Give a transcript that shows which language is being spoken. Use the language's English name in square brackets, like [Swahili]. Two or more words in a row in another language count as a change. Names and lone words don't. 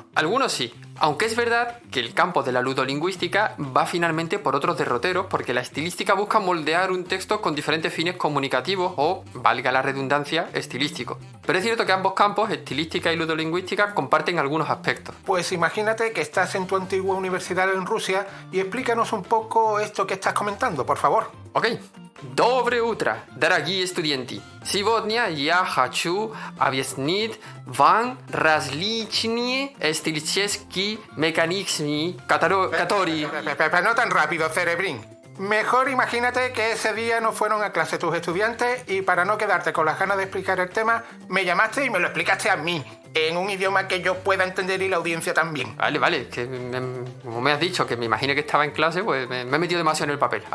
[Spanish] Algunos sí, aunque es verdad que el campo de la ludolingüística va finalmente por otros derroteros porque la estilística busca moldear un texto con diferentes fines comunicativos o, valga la redundancia, estilísticos. Pero es cierto que ambos campos, estilística y ludolingüística, comparten algunos aspectos. Pues imagínate que estás en tu antigua universidad en Rusia y explícanos un poco esto que estás comentando, por favor. [Russian] Ok. Dobre утро, дорогие студенты! Сегодня я хочу объяснить вам различные стилистические механизмы, которые... [Spanish] Pero no tan rápido, cerebrín. Mejor imagínate que ese día no fueron a clase tus estudiantes y para no quedarte con las ganas de explicar el tema, me llamaste y me lo explicaste a mí, en un idioma que yo pueda entender y la audiencia también. Vale, que como me has dicho que me imaginé que estaba en clase, pues me he metido demasiado en el papel.